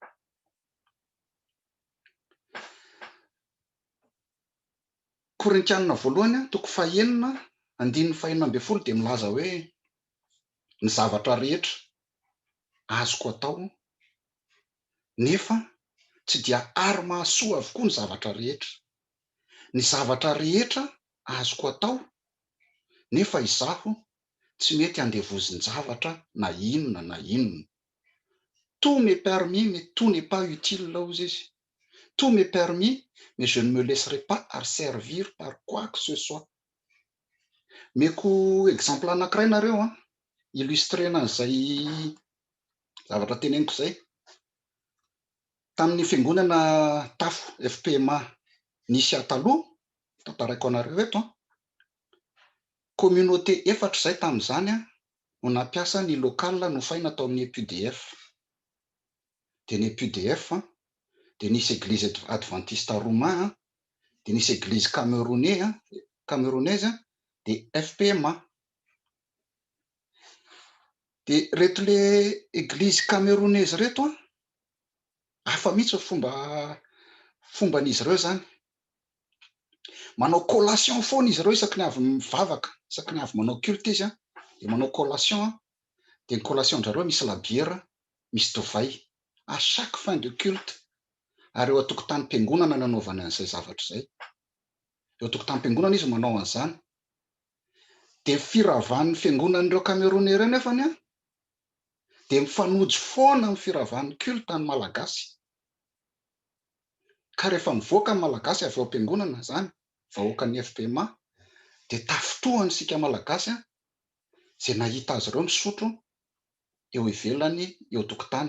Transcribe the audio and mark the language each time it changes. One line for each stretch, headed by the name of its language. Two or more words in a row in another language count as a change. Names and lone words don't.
Malagasy: Korintianina voalohany toko 9:1-10 de milaza hoe ny zavatra rehetra azoko atao nefa tsy dia ary mahasoa avokoa ny zavatra rehetra. Ny zavatra rehetra azoko atao nefa izaho tsy mety handevozin-javatra na inona na inona.
French: Tout m'est permis mais tout n'est pas utile
Malagasy: laozy izy.
French: Tout m'est permis mais je ne me laisserai pas asservir par quoi que ce soit.
Malagasy: Meko exemple anankiray nareo a, illustrena an'izay zavatra teneniko zay. Tamin'ny fiangonana Tafo FPMA nisy taloha, tantaraiko anareo eto a, communauté efatra zay tamin'izany a no nampiasa ny local nofaina tao amin'ny EPUDF. De ny EPUDF de nisy
French: église adventiste roumain,
Malagasy: de nisy
French: église camerounaise
Malagasy: de FPMA. De reto
French: le église camerounaise
Malagasy: reto a, hafa mihitsy fomban'izy ireo zany. Manao collation foana izy ireo isaky ny avy mivavaka, isaky ny avy manao culte izy a, de manao collation de ny collation-ndrareo misy labiera, misy divay
French: à chaque fin de culte.
Malagasy: Ary eo an-tokotany-piangonana no anaovana an'izay zavatra zay. Eo an-tokotany-piangonana izy manao an'izany. De firavahan'ny fiangonan'ireo Camerounais ireo nefany a, de mifanojo foana amin'ny firavahan'ny culte ny malagasy. Ka rehefa mivoaka ny malagasy avy ao am-piangonana zany, vahoakan'ny FPMA, de tafitohany sika malagasy a, zay nahita azy ireo misotro eo ivelany eo an-tokotany.